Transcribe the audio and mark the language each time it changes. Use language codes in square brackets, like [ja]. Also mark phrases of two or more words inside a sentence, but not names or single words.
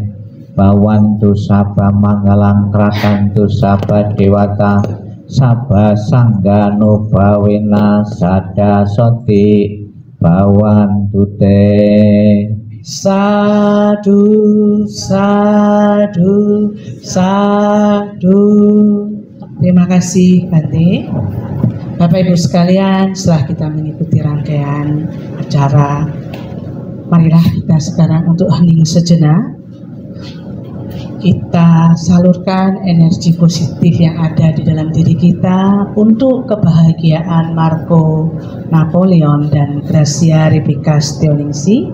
[pi] Bawantu sabba manggalang rakantu sabba dewata sabba sangga nubhavena sada soti bawantu te. Sadu, sadu, sadu. [id] Terima kasih Bante. Bapak Ibu sekalian, setelah kita mengikuti rangkaian acara, marilah kita sekarang untuk hening sejenak. Kita salurkan energi positif yang ada di dalam diri kita untuk kebahagiaan Marco Napoleon dan Gracia Rebecca Stioningsi.